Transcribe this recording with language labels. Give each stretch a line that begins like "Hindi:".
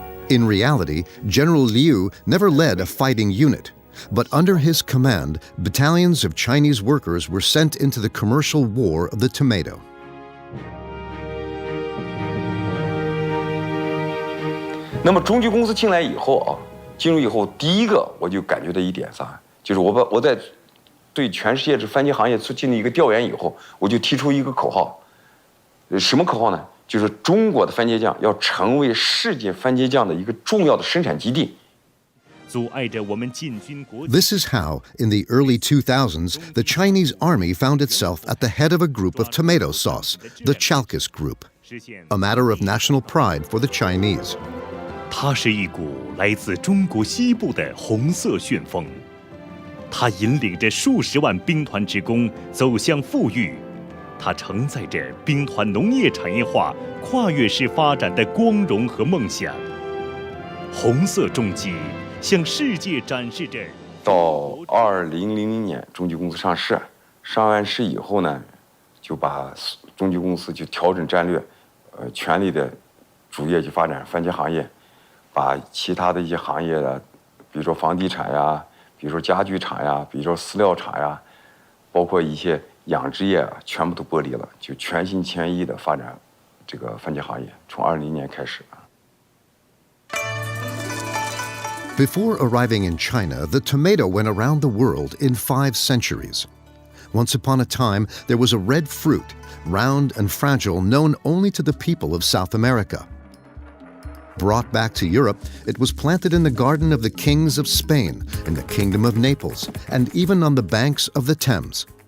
English: In reality, General Liu never led a fighting unit. But under his command, battalions of Chinese workers were sent into the commercial war of the tomato.
Chinese: 那么中级公司进来以后啊，进入以后，第一个我就感觉到一点啥，就是我在对全世界这番茄行业进行一个调研以后，我就提出一个口号，什么口号呢？就是中国的番茄酱要成为世界番茄酱的一个重要的生产基地。
English: This is how, in the early 2000s, the Chinese army found itself at the head of a group of tomato sauce, the Chalkis Group, a matter of national pride for the Chinese.
Chinese: 它是一股来自中国西部的红色旋风，它引领着数十万兵团职工走向富裕，它承载着兵团农业产业化跨越式发展的光荣和梦想。红色重机。向世界展示着。到2000年，中级公司上市，上完市以后呢，就把中级公司就调整战略，全力的主业就发展番茄行业，把其他的一些行业的，比如说房地产呀，比如说家具厂呀，比如说饲料厂呀，包括一些养殖业，全部都剥离了，就全心全意的发展这个番茄行业。从2000年开始。
English: Before arriving in China, the tomato went around the world in 5 centuries. Once upon a time, there was a red fruit, round and fragile, known only to the people of South America. Brought back to Europe, it was planted in the garden of the kings of Spain, in the Kingdom of Naples, and even on the banks of the Thames.